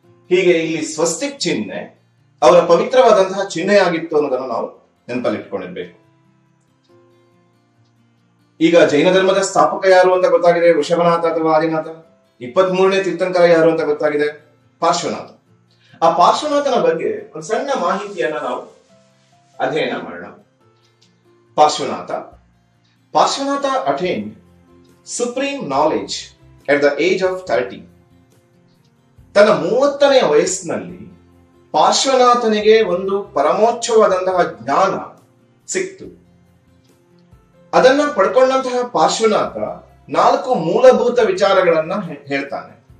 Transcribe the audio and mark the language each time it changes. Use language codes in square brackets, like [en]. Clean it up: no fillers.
[kn] ಹೀಗೆ ಇಲ್ಲಿ ಸ್ವಸ್ತಿಕ್ ಚಿಹ್ನೆ ಅವರ ಪವಿತ್ರವಾದಂತಹ ಚಿಹ್ನೆ ಆಗಿತ್ತು ಅನ್ನೋದನ್ನು ನಾವು ನೆನಪಲ್ಲಿಟ್ಕೊಂಡಿರ್ಬೇಕು. ಈಗ ಜೈನ ಧರ್ಮದ ಸ್ಥಾಪಕ ಯಾರು ಅಂತ ಗೊತ್ತಾಗಿದೆ, ವೃಷಭನಾಥ ಅಥವಾ ಆದಿನಾಥ. 23ನೇ ತೀರ್ಥಂಕರ ಯಾರು ಅಂತ ಗೊತ್ತಾಗಿದೆ, ಪಾರ್ಶ್ವನಾಥ. ಆ ಪಾರ್ಶ್ವನಾಥನ ಬಗ್ಗೆ ಒಂದು ಸಣ್ಣ ಮಾಹಿತಿಯನ್ನ ನಾವು ಅಧ್ಯಯನ ಮಾಡೋಣ. [en] Parshvanath attained supreme knowledge at the age of 30. [kn] ತನ್ನ 30ನೇ ವಯಸ್ಸಿನಲ್ಲಿ ಪಾರ್ಶ್ವನಾಥನಿಗೆ ಒಂದು ಪರಮೋಚ್ಚವಾದಂತಹ ಜ್ಞಾನ ಸಿಕ್ತು. ಅದನ್ನ ಪಡ್ಕೊಂಡಂತಹ ಪಾರ್ಶ್ವನಾಥ 4 ಮೂಲಭೂತ ವಿಚಾರಗಳನ್ನ ಹೇಳ್ತಾನೆ.